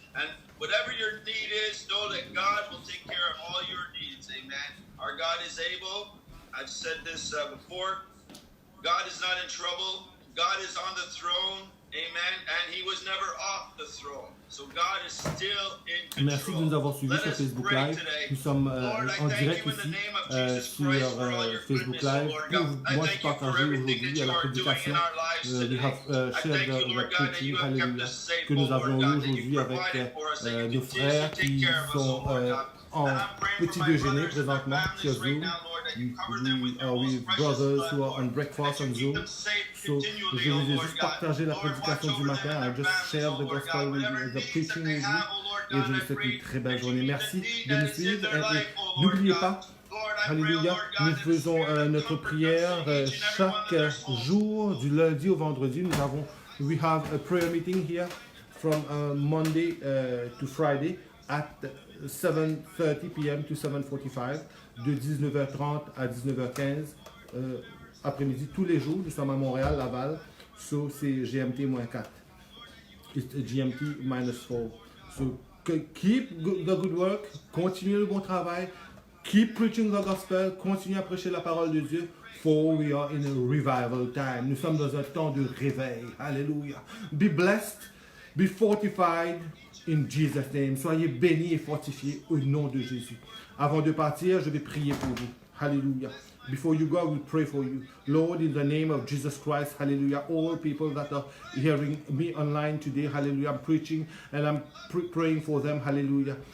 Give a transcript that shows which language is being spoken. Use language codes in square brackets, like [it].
[en] And whatever your need is, know that God will take care of all your needs. Amen. Our God is able. I've said this before. God is not in trouble. God is on the throne. Amen. And he was never off the throne. So God is still in control. [fr] Merci de nous avoir suivis sur Facebook Live. Nous sommes en direct ici sur Facebook Live pour moi je partager aujourd'hui à la prédication we have shared the preaching, hallelujah, que nous avons eu aujourd'hui avec nos frères qui sont en petit déjeuner présentement sur Zoom. [en] We are with brothers who are on breakfast on Zoom. [fr] So, je vous ai juste partagé la prédication du matin. I just shared the gospel with you, the preaching with you. Et je vous souhaite une très belle journée. Merci de nous suivre. Et n'oubliez pas, alléluia, nous faisons notre prière chaque jour, du lundi au vendredi. [en] We have a prayer meeting here from Monday to Friday at 7:30 p.m. [fr] to 7:45, de 19h30 à 19h15 après-midi tous les jours. Nous sommes à Montréal, Laval, so c'est GMT-4. [en] It's GMT-4. So keep the good work, continuez le bon travail, keep preaching the gospel, continuez à prêcher la parole de Dieu, for we are in a revival time. [fr] Nous sommes dans un temps de réveil. Hallelujah. Be blessed, be fortified in Jesus' name. Soyez bénis et fortifiés au nom de Jésus. Avant de partir, je vais prier pour vous. Hallelujah. [en] Before you go, I will pray for you. Lord, in the name of Jesus Christ, hallelujah, all people that are hearing me online today, hallelujah, I'm preaching and I'm praying for them, hallelujah.